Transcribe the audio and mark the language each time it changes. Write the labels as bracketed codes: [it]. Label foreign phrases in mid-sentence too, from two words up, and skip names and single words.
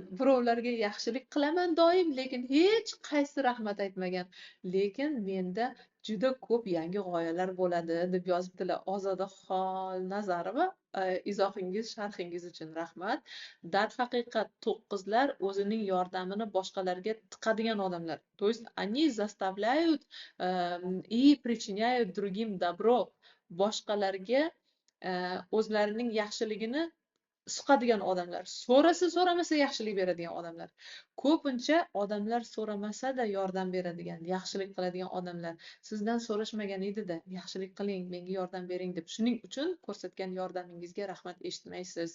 [uz] Birovlarga yaxshilik qilaman doim, lekin hech qaysi rahmat aytmagan. Lekin menda juda ko'p yangi g'oyalar bo'ladi deb yozibdilar. Ozoda Xolnazarova, izohingiz, sharhingiz uchun rahmat. Darhaqiqat 9lar o'zining yordamini boshqalarga tiqadigan odamlar. [ru] То есть они заставляют и причиняют другим добро. [uz] Boshqalarga o'zlarining yaxshiligini suqadigan odamlar, so'ramasa yaxshilik beradigan odamlar. Ko'pincha odamlar so'ramasa-da yordam beradigan, yaxshilik qiladigan odamlar. Sizdan so'rashmagan edi-da, yaxshilik qiling, menga yordam bering deb. Shuning uchun ko'rsatgan yordamingizga rahmat eshitmaysiz.